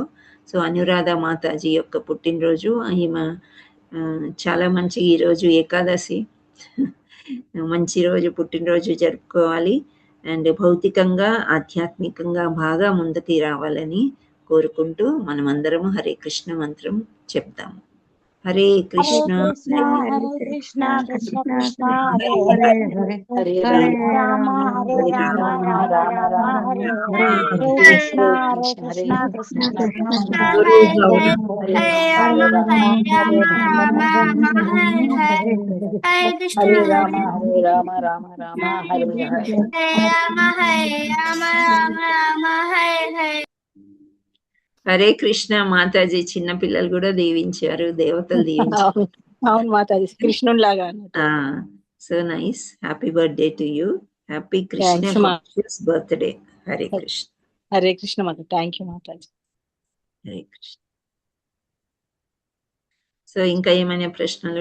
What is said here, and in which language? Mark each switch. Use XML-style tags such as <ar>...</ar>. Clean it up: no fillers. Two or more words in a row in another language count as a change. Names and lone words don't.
<te>సో అనురాధ మాతాజీ యొక్క పుట్టినరోజు, ఈమె చాలా మంచి ఈరోజు ఏకాదశి, మంచి రోజు, పుట్టినరోజు జరుపుకోవాలి. అండ్ భౌతికంగా ఆధ్యాత్మికంగా బాగా ముందుకి రావాలని కోరుకుంటూ మనమందరము హరే కృష్ణ మంత్రం చెప్తాము. హరే కృష్ణ హరే కృష్ణ కృష్ణ కృష్ణ హరే హరే, హరే రామ రామ రామ హరే హరే, హరే కృష్ణ కృష్ణ కృష్ణ హరే హరే రామ హరే రామ రామ రామ హరే హరే. హరే కృష్ణ మాతాజీ. చిన్న పిల్లలు కూడా దీవించారు, దేవతలు దీవించారు. అవును మాతాజీ, కృష్ణుని లాగా.</te> <en>So nice. Happy birthday to you. Happy Krishna birthday. Hare Krishna.</en> <te>హరే కృష్ణ మాత.</te> <en>thank you</en> <te>మాతాజీ. హరే కృష్ణ. సో ఇంకా ఏమైనా ప్రశ్నలు</te>